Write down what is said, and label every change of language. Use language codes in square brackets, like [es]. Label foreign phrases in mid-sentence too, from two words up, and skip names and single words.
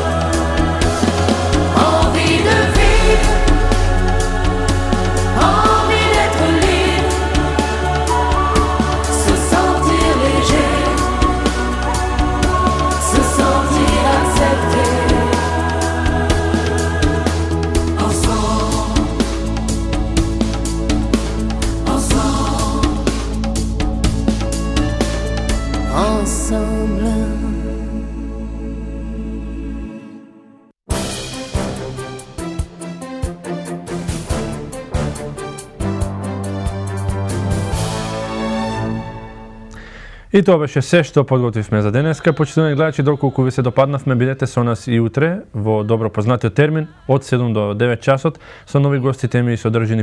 [fr] Envie de vivre, envie d'être libre, se sentir léger, se sentir accepté. Ensemble, ensemble, ensemble. [mk] И тоа беше се што подготвивме за денеска. Почитувани гледачи, доколку ви се допаднавме, бидете со нас и утре во добро познатиот термин од 7 до 9 часот со нови гости, теми и содржини.